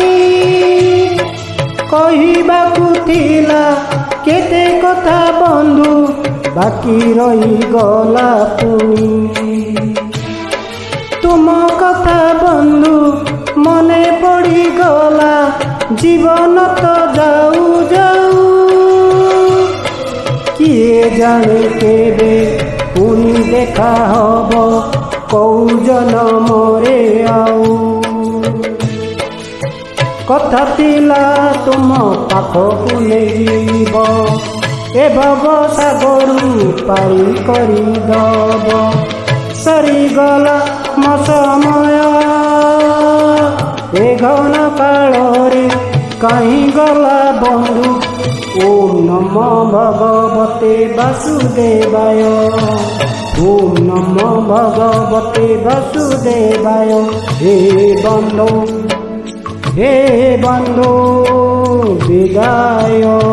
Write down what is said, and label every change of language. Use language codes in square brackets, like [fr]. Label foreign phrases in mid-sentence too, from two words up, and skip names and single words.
[or] କହିବାକୁ ଥିଲା କେତେ କଥା ବନ୍ଧୁ ବାକି ରହି ଗଲା ପୁଣି। ତୁମ କଥା ବନ୍ଧୁ ମନେ ପଡ଼ି ଗଲା ଜୀବନ ତ ଯାଉ ଯାଉ। କିଏ ଜାଣେ କେବେ ପୁଣି ଦେଖା ହେବ କେଉଁ ଜନମରେ ଆଉ। କଥା ଥିଲା ତୁମ ପାଖକୁ ନେବ ଏ ଭବ ସାଗରୁ ପାରି କରି ଦେବ। ସରିଗଲା ମୋ ସମୟ ଏ ଘନ କାଳରେ କହି ଗଲା ବନ୍ଧୁ। [sa] ओम नमो भगवते वासुदेवाय। ओम नमो भगवते वासुदेवाय। [or] ହେ ବନ୍ଧୁ ବିଦାୟ।